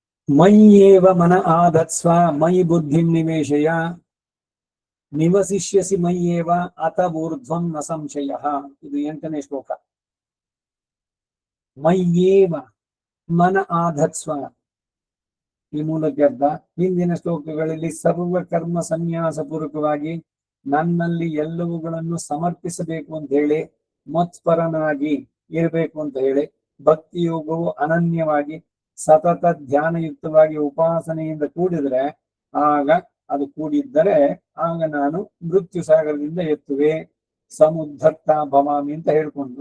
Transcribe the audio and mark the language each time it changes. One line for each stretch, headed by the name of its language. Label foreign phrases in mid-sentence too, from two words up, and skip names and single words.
Sanskrit: ಮಯ್ಯೇವ ಮನ ಆಧತ್ಸ್ವ ಮಯಿ ಬುದ್ಧಿಂ ನಿವೇಶಯ ನಿವಸಿಷ್ಯಸಿ ಮಯ್ಯೇವ ಅತ ಊರ್ಧ್ವಂ ನ ಸಂಶಯ.
Kannada: ಇದು 8ನೇ ಶ್ಲೋಕ.
Sanskrit: ಮಯ್ಯೇವ ಮನ ಆಧತ್ಸ್ವ,
Kannada: ಈ ಮೂಲಕ್ಕೆ ಅರ್ಥ ಹಿಂದಿನ ಶ್ಲೋಕಗಳಲ್ಲಿ ಸರ್ವ ಕರ್ಮ ಸನ್ಯಾಸ ಪೂರ್ವಕವಾಗಿ ನನ್ನಲ್ಲಿ ಎಲ್ಲವುಗಳನ್ನು ಸಮರ್ಪಿಸಬೇಕು ಅಂತ ಹೇಳಿ ಮತ್ಪರನಾಗಿ ಇರಬೇಕು ಅಂತ ಹೇಳಿ ಭಕ್ತಿಯೋಗವು ಅನನ್ಯವಾಗಿ ಸತತ ಧ್ಯಾನಯುಕ್ತವಾಗಿ ಉಪಾಸನೆಯಿಂದ ಕೂಡಿದ್ರೆ ಆಗ ಅದು ಕೂಡಿದ್ದರೆ ಆಗ ನಾನು ಮೃತ್ಯು ಸಾಗರದಿಂದ ಎತ್ತುವೆ
Sanskrit: ಸಮುದ್ಧತ್ತ ಭವಾಮಿ
Kannada: ಅಂತ ಹೇಳ್ಕೊಂಡ್ರು.